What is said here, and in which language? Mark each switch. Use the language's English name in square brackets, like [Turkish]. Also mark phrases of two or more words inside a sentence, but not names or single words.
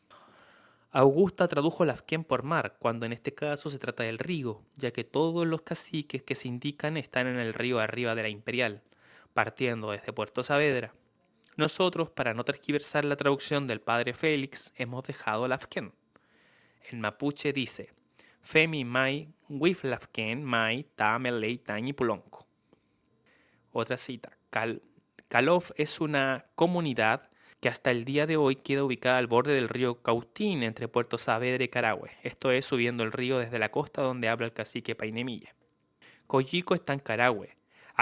[Spanish] Augusta tradujo Lafquén por mar, cuando en este caso se trata del río, ya que todos los caciques que se indican están en el río arriba de la Imperial, partiendo desde Puerto Saavedra. Nosotros, para no tergiversar la traducción del padre Félix, hemos dejado Lafquén. El mapuche dice, [Mapuche] Femi mai wif Lafquén mai ta melei tañi pulonco. [Spanish] Otra cita, Calof es una comunidad que hasta el día de hoy queda ubicada al borde del río Cautín entre Puerto Saavedra y Carahue. Esto es subiendo el río desde la costa donde habla el cacique Painemilla. Coyico está en Carahue.